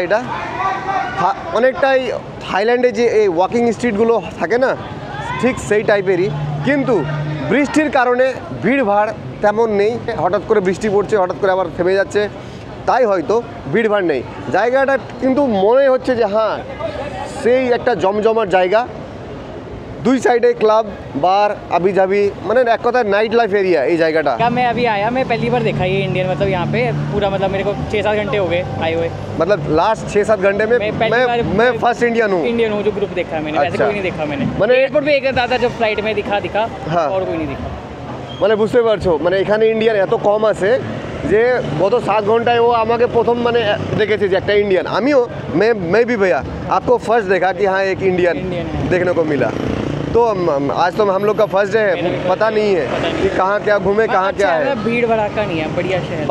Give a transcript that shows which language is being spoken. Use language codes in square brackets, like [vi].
[bn] এটা অনেকটাই থাইল্যান্ডে যে এই ওয়াকিং স্ট্রিটগুলো থাকে না, ঠিক সেই টাইপেরই, কিন্তু বৃষ্টির কারণে ভিড়ভাড় তেমন নেই। হঠাৎ করে বৃষ্টি পড়ছে, হঠাৎ করে আবার থেমে যাচ্ছে, তাই হয়তো ভিড়ভাড় নেই। জায়গাটা কিন্তু মনে হচ্ছে যে হ্যাঁ সেই একটা জমজমাট জায়গা। দুই সাইডে ক্লাব, বার, আবি যাবি, মানে এক কথায় নাইট লাইফ एरिया এই জায়গাটা। [hi] क्या मैं अभी आया, मैं पहली बार देखा ये इंडियन, मतलब यहाँ पे पूरा, मतलब मेरे को 6-7 घंटे हो गए आए हुए। मतलब लास्ट 6-7 घंटे में मैं फर्स्ट इंडियन हूँ। इंडियन हूँ जो ग्रुप देखा है मैंने, वैसे अच्छा। कोई नहीं देखा मैंने। मैंने- एयरपोर्ट पे एक दादा जब फ्लाइट में दिखा हाँ। और कोई नहीं दिखा। [bn] মানে বুঝতে পারছো, মানে এখানে ইন্ডিয়ান এত কম আছে যে গত 7 ঘন্টায় ও আমাকে প্রথম মানে দেখেছে যে একটা इंडियन। আমিও [hi] मैं भी भैया आपको फर्स्ट देखा कि हाँ एक इंडियन इंडियन है। देखने को मिला। तो आज तो हम लोग का फर्स्ट डे है, पता नहीं है कि कहाँ क्या घूमे, कहाँ क्या है। भीड़ भड़ाका नहीं है, बढ़िया शहर।